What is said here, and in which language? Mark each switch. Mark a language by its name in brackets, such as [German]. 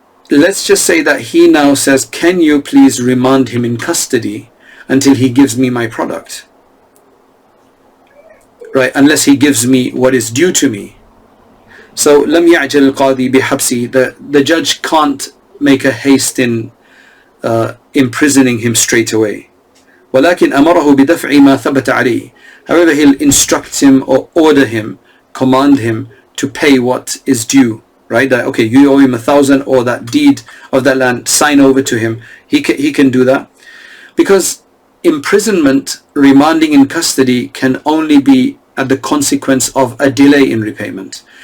[English] Let's just say that he now says, can you please remand him in custody until he gives me my product, right? Unless he gives me what is due to me. So [Arabic] لم يعجل القاضي بحبسه, [English] the judge can't make a haste in imprisoning him straight away. [Arabic] ولكن أمره بدفع ما ثبت عليه. [English] However, he'll instruct him or order him, command him to pay what is due. Right, that okay, you owe him 1,000, or that deed of that land, sign over to him. He can do that, because imprisonment, remanding in custody, can only be at the consequence of a delay in repayment.